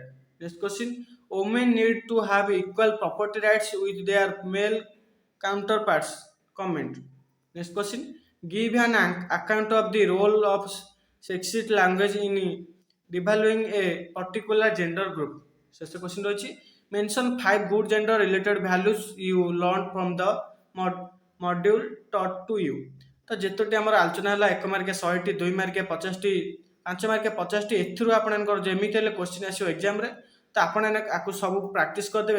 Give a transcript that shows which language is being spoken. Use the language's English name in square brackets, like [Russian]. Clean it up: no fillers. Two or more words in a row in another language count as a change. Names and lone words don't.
[English] Next question. Women need to have equal property rights with their male counterparts. Comment. Next question. Give an account of the role of sexist language in devaluing a particular gender group. [Odia] ଶେଷ କ୍ୱେଶ୍ଚିନ୍ ରହିଛି [English] mention 5 good gender related values you learn from the module taught to you. [Odia] ତ ଯେତୋଟି ଆମର ଆଲୋଚନା ହେଲା 1 ମାର୍କିଆ 100ଟି, 2 ମାର୍କିଆ 50ଟି, 5 ମାର୍କିଆ 50ଟି, ଏଥିରୁ ଆପଣଙ୍କର ଯେମିତି ହେଲେ କ୍ୱେଶ୍ଚିନ୍ ଆସିବ ଏକ୍ଜାମରେ। ତ ଆପଣ ଆକୁ ସବୁ ପ୍ରାକ୍ଟିସ୍ କରିଦେବେ।